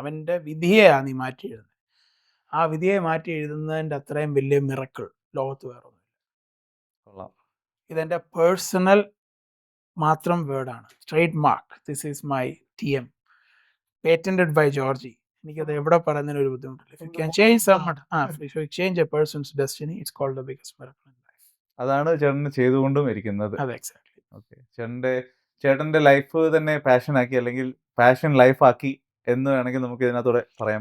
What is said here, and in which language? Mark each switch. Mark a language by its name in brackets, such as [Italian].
[Malayalam] അവൻ്റെ വിധിയെയാണ് നീ മാറ്റി എഴുതുന്നത്. ആ വിധിയെ മാറ്റി എഴുതുന്നതിൻ്റെ അത്രയും വലിയ മിറക്കിൾ ലോകത്ത് വേറെ ഒന്നുമില്ല. ഇതെൻ്റെ പേഴ്സണൽ മാത്രം വേർഡാണ്. Trade mark. [English] This is my TM. Patented by George. [Malayalam] എനിക്കത് എവിടെ പറയുന്നതിന് ഒരു ബുദ്ധിമുട്ടില്ല. [English] If you can change someone, if you change a person's destiny, it's called the biggest miracle in life. [Malayalam] അതാണ് ചേട്ടന് ചെയ്തുകൊണ്ടും ഇരിക്കുന്നത്. അതെ, എക്സാക്ട്ലി. ഓക്കെ, ചേട്ടന്റെ ലൈഫ് തന്നെ പാഷൻ ആക്കി, അല്ലെങ്കിൽ പാഷൻ ലൈഫ് ആക്കി എന്ന് വേണമെങ്കിൽ നമുക്ക് ഇതിനകത്തൂടെ പറയാൻ